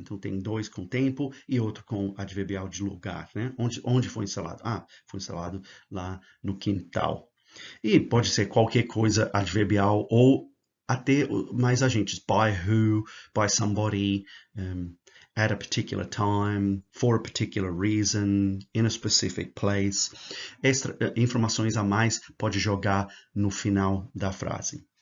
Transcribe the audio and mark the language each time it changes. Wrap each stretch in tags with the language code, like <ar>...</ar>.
<pt>Então tem dois com tempo e outro com adverbial de lugar, né? Onde foi instalado? Foi instalado lá no quintal. E pode ser qualquer coisa adverbial ou até mais agentes.</pt> <en>By who, by somebody, at a particular time, for a particular reason, in a specific place.</en> <pt>Informações a mais pode jogar no final da frase.</pt>